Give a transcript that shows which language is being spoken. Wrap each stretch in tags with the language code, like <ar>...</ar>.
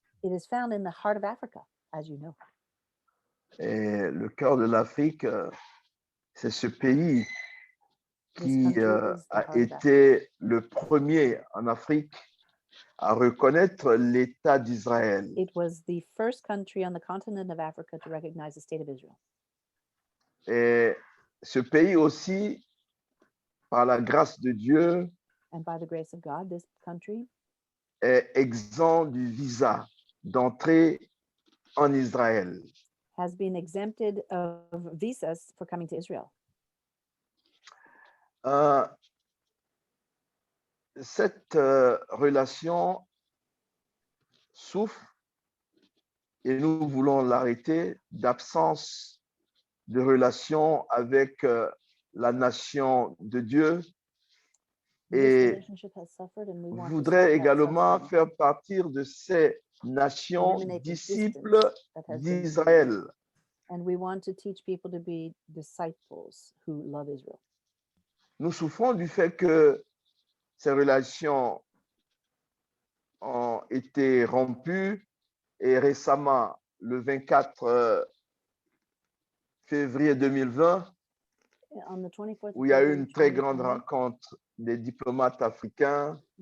<en>It is found in the heart of Africa, as you know.</en> <fr>Et le cœur de l'Afrique, c'est ce pays qui a été le premier en Afrique à reconnaître l'État d'Israël.</fr> <en>It was the first country on the continent of Africa to recognize the state of Israel.</en> <fr>Et ce pays aussi, par la grâce de Dieu,</fr> <en>and by the grace of God, this country</en> <fr>est exempt du visa d'entrée en Israël.</fr> <en>Has been exempted of visas for coming to Israel.</en> <fr>Cette relation souffre, et nous voulons l'arrêter, d'absence de relation avec la nation de Dieu, Et voudrait également faire partir de ces nations disciples d'Israël.</fr> <en>And we want to teach people to be disciples who love Israel.</en> <fr>Nous souffrons du fait que ces relations ont été rompues et récemment, le 24 février 2020, où il y a eu une très grande rencontre des diplomates africains</fr>